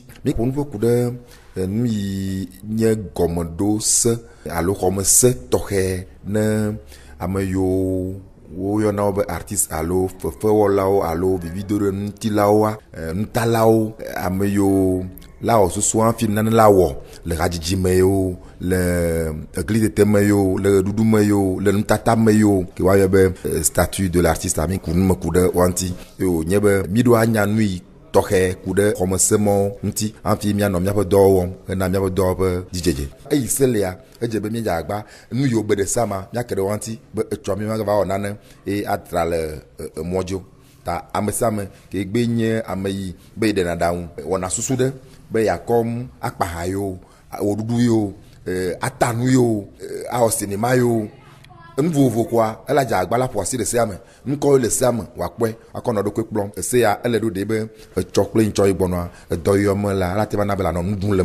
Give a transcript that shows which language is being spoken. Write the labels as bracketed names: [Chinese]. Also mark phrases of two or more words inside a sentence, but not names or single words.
[Ewe] Mi ƒo nuƒo ku ɖe nu yi nye gɔmeɖose alo xɔmese tɔxɛ ne ame yiwo woyɔna wo be artiste alo fefewɔlawo alo vividoro nutilawoa nutalawo ame yiwo la wɔ susu hafi nane la wɔ le hadzidzi me yiwo le eglitete me yiwo le ɣeɖuɖu me yiwo le nutata me yiwo ke woayɔ be [French] statut de l'artiste [Ewe] ami ku nume ku ɖe wa ŋuti yo nye be míɖo anya nu yi tɔxɛ ku ɖe xɔmesemɔ ŋuti hafi míanɔ míaƒe dɔwo wɔm hena míaƒe dɔwo ƒe dzidzedze eyi se lia edze be míadze agba nu yiwo be ɖe sama míake ɖe wa ŋuti be etsɔ mi magava wɔ nane eye atra le mɔdzo ta ame sia ame ke gbe nye ame yi be yi ɖena ɖaŋu wɔna susu ɖe be yakɔm akpaha yiwo wɔɖuɖu yiwo atanu yiwo awɔ sinima yiwo nu vovovo koa ela dze agba la ƒo asi ɖe sea me nukɔwo le sea me wòakpɔe akɔ nɔ ɖokui kplɔm esea ele ɖo ɖe be etsɔ kple ŋtsɔ yi gbɔnɔa edɔ yi wɔme la ala te va na be lanɔ nu ɖum le me.